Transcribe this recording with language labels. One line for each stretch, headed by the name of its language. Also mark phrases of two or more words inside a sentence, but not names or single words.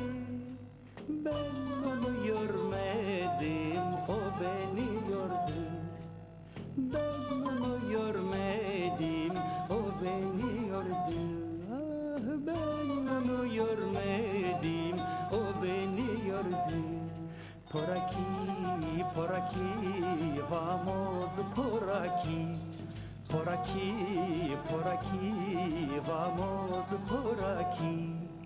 Turkish: Ben onu görmedim, o beni gördü. Ben onu görmedim, o beni gördü. Ah, ben onu görmedim, o beni gördü.
Spanish: Por aquí, vamos por aquí. Por aquí, vamos por aquí.